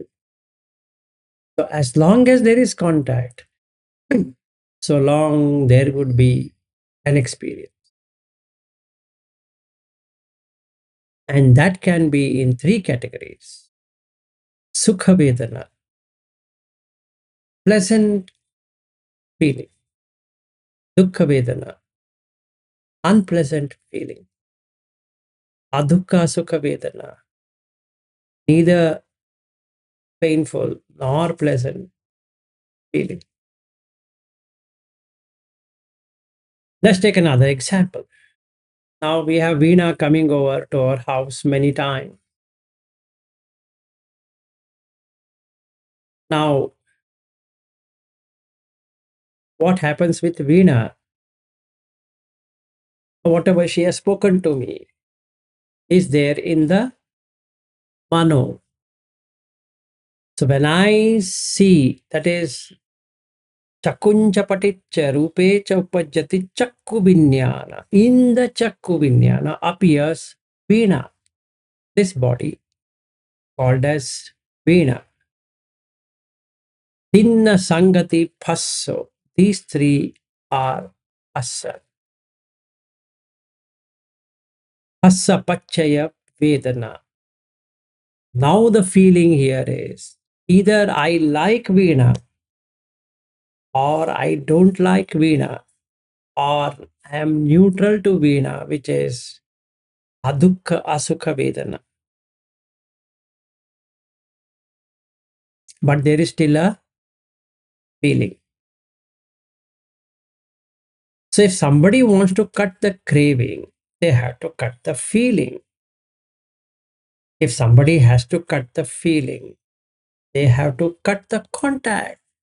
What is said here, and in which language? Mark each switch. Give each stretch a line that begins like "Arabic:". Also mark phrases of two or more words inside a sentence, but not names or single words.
English: So as long as there is contact, so long there would be an experience. And that can be in three categories.
Pali: Sukha Vedana,
English: pleasant feeling.
Pali: Dukkha Vedana,
English: unpleasant feeling.
Pali: Adukha Sukha Vedana,
English: neither painful nor pleasant feeling. Let's take another example. Now we have Veena coming over to our house many times. Now, what happens with Veena? Whatever she has spoken to me is there in the mano. So when I see, that is
Pali: chakuncha paticca rupe cha upajjati chakku vinyana.
English: In the
Pali: chakku vinyana
English: appears Veena, this body called as Veena.
Pali: Tinna sangati phasso.
English: These three are assa.
Pali: Phassa pachaya vedana.
English: Now the feeling here is either I like Veena or I don't like Veena, or I am neutral to Veena, which is
Pali: adukha asukha vedana.
English: But there is still a feeling. So if somebody wants to cut the craving, they have to cut the feeling. If somebody has to cut the feeling, they have to cut the contact.